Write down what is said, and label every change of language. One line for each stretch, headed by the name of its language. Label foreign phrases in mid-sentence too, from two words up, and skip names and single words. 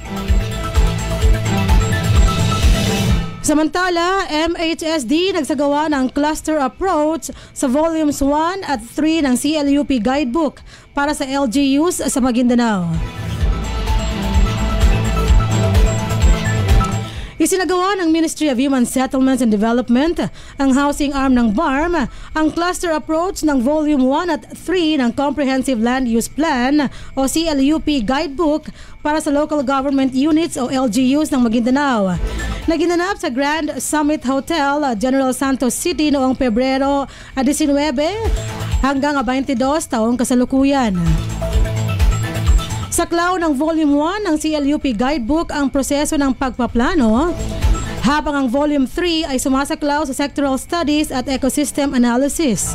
Filipino: Samantala, MHSD nagsagawa ng
English: cluster approach
Filipino: sa Volumes 1 at 3 ng CLUP Guidebook para sa LGUs sa Maguindanao. Isinagawa ng Ministry of Human Settlements and Development, ang housing arm ng BARM, ang
English: cluster approach
Filipino: ng Volume 1 at 3 ng Comprehensive Land Use Plan o CLUP Guidebook para sa Local Government Units o LGUs ng Maguindanao. Naginanap sa Grand Summit Hotel, General Santos City noong Pebrero 19 hanggang 22 taong kasalukuyan. Saklaw ng Volume 1 ng CLUP Guidebook ang proseso ng pagpaplano, habang ang Volume 3 ay sumasaklaw sa
English: sectoral studies
Filipino: at
English: ecosystem analysis.